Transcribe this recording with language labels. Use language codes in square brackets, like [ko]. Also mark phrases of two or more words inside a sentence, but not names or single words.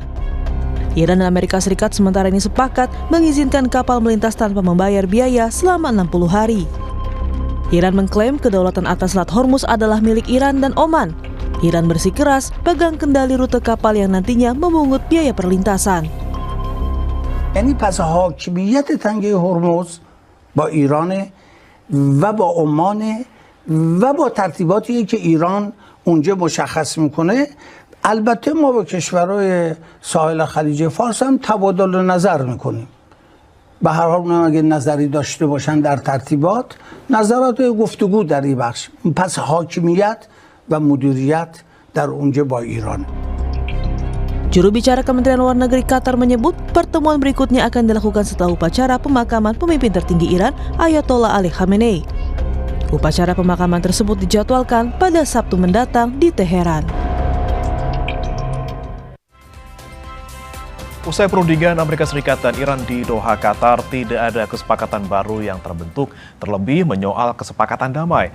[id] Iran dan Amerika Serikat sementara ini sepakat mengizinkan kapal melintas tanpa membayar biaya selama 60 hari. Iran mengklaim kedaulatan atas Selat Hormuz adalah milik Iran dan Oman. Iran bersikeras pegang kendali rute kapal yang nantinya memungut biaya perlintasan. [fa] یعنی پس حاکمیت تنگه هرمز با ایران و با عمان و با ترتیباتی که ایران اونجا مشخص میکنه البته ما با کشورهای ساحل خلیج فارس هم تبادل نظر میکنیم به هر حال اونم اگه نظری داشته باشن در ترتیبات نظرات گفتگو در این بخش پس حاکمیت و مدیریت در اونجا با ایران. [id] Juru bicara Kementerian Luar Negeri Qatar menyebut pertemuan berikutnya akan dilakukan setelah upacara pemakaman pemimpin tertinggi Iran Ayatollah Ali Khamenei. Upacara pemakaman tersebut dijadwalkan pada Sabtu mendatang di Teheran. Usai perundingan Amerika Serikat dan Iran di Doha, Qatar, tidak ada kesepakatan baru yang terbentuk, terlebih menyoal kesepakatan damai.